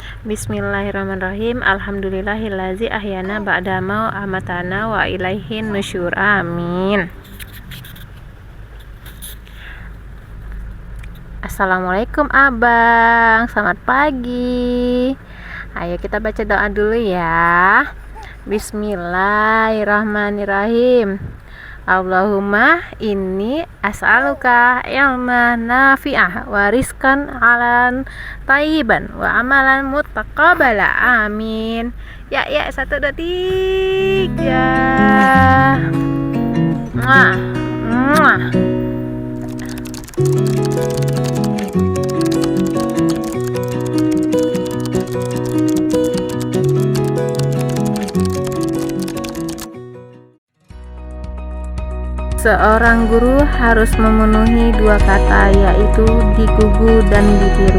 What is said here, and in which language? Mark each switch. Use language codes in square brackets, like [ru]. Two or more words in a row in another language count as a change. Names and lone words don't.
[ar] بسم الله الرحمن الرحيم. الحمد لله الذي أحيانا بعد ما أماتنا وإليه النشور. Amin. [id] Assalamualaikum abang, selamat pagi. Ayo kita baca doa dulu ya. [ar] بسم الله الرحمن الرحيم. اللهم إني أسألك علما نافعا ورزقا حلالا طيبا وعملا متقبلا. [id] Amin. Ya, 1, 2, 3. Muah. Muah. Seorang guru harus memenuhi 2 kata, yaitu digugu dan ditiru.